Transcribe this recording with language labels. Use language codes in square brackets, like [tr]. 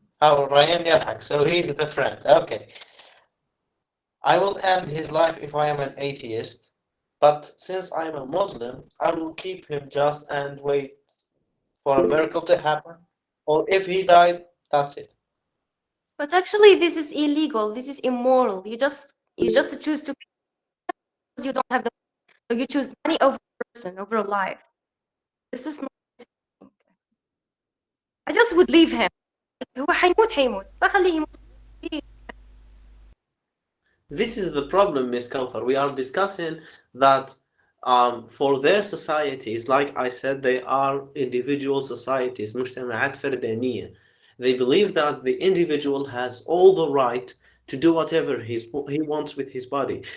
[en] Oh, Ryan يضحك, so he's the friend. Okay. I will end his life if I am an atheist, but since I'm a Muslim, I will keep him just and wait for a miracle to happen. Or if he died, that's it. But actually, this is illegal. This is immoral. You just choose to because you don't have the. So you choose money over person over life. This is not. I just would leave him. [ar] هو حيموت حيموت فخليه يموت. [en] This is the problem, Miss Kauthar. We are discussing that for their societies, like I said, they are individual societies, [ar] مجتمعات فردانية. [en] They believe that the individual has all the right to do whatever he wants with his body.